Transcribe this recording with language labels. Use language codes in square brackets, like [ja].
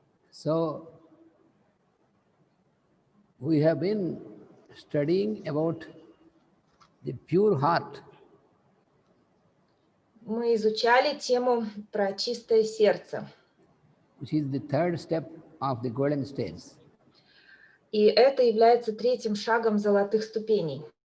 [en] So, we have been studying about the pure heart. [ru] Мы изучали тему про чистое сердце. [en] Which is the third step of the golden stairs. [ru] И это является третьим шагом золотых ступеней.